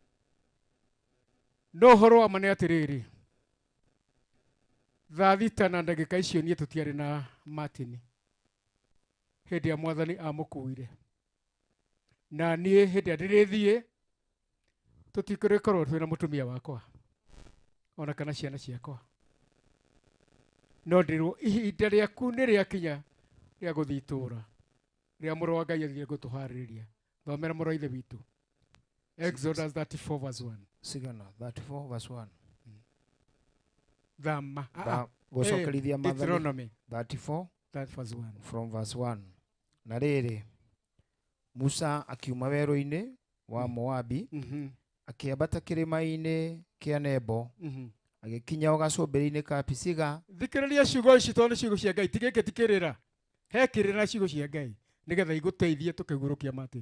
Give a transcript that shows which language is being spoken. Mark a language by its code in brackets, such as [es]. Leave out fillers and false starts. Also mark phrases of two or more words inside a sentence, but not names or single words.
[ki] No ũhoro wa ma nĩ atĩrĩrĩ, thaa thita na ndagĩka icio niĩ tũtiarĩ na Martin hĩndĩ ya Mwathani amũkuire, na niĩ hĩndĩ ya ndĩrĩthiĩ tũtikũrĩkorwo twĩna mũtumia wakwa ona kana ciana ciakwa, no ndĩrwo ihinda rĩaku nĩ rĩakinya rĩa gũthiĩ itũũra rĩa mũrũ wa Ngai athire gũtũharĩrĩria. Thomera mũrũ wa ithe witũ Exodus 34 verse 1. Sigana 34 verse 1. Thama Gũcokerithia Deuteronomy 34 verse 1. [en] From verse 1. [ki] Na rĩrĩ, Musa akiuma werũ-inĩ wa Moabi akĩambata kĩrĩma-inĩ kĩa Nebo agĩkinya o gacũmbĩrĩ-inĩ ka Pisiga. Thikĩrĩria ciugo ici tondũ nĩ ciugo cia Ngai, tigĩkĩ tikĩrĩra he kĩrĩra ciugo cia Ngai nĩgetha igũteithie tũkĩgũrũkia Martin.